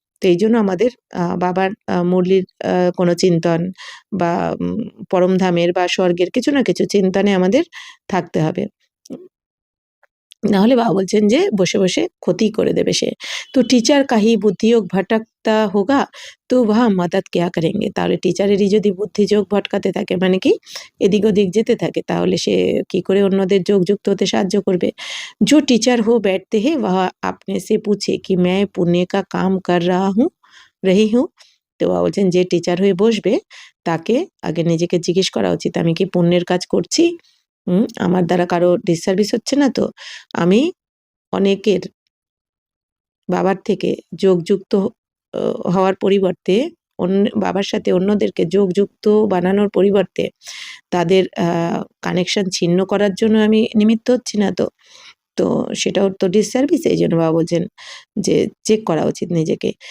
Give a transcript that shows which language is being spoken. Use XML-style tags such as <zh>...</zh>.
<bn>তো এই জন্য আমাদের বাবার মুরলির কোনো চিন্তন বা পরমধামের বা স্বর্গের কিছু না কিছু চিন্তনে আমাদের থাকতে হবে নাহলে বাবা বলছেন যে বসে বসে ক্ষতি করে দেবে সে।</bn> <hi>তো টিচার কাহি বুদ্ধিযোগ ভটকতা হোগা তো वह मदद क्या करेंगे</hi> <bn>তাহলে টিচারেরই যদি বুদ্ধিযোগ ভটকাতে থাকে মানে কি এদিক ওদিক যেতে থাকে তাহলে সে কি করে অন্যদের যোগযুক্ত হতে সাহায্য করবে।</bn> <hi>जो टीचर हो बैठते हैं वह अपने से पूछे कि मैं पुण्य का काम कर रहा हूँ रही हूँ।</hi> <bn>তো বাবা বলছেন যে টিচার হয়ে বসবে তাকে আগে নিজেকে জিজ্ঞেস করা উচিত আমি কি পুণ্যের কাজ করছি আমার দ্বারা কারো ডিসসার্ভিস হচ্ছে না তো আমি অনেকের বাবার থেকে যোগযুক্ত হওয়ার পরিবর্তে বাবার সাথে অন্যদেরকে যোগযুক্ত বানানোর পরিবর্তে তাদের কানেকশন ছিন্ন করার জন্য আমি নিমিত্ত হচ্ছি না তো তো সেটাও তো ডিসসার্ভিস এই জন্য বাবা বলছেন যে চেক করা উচিত নিজেকে।</bn>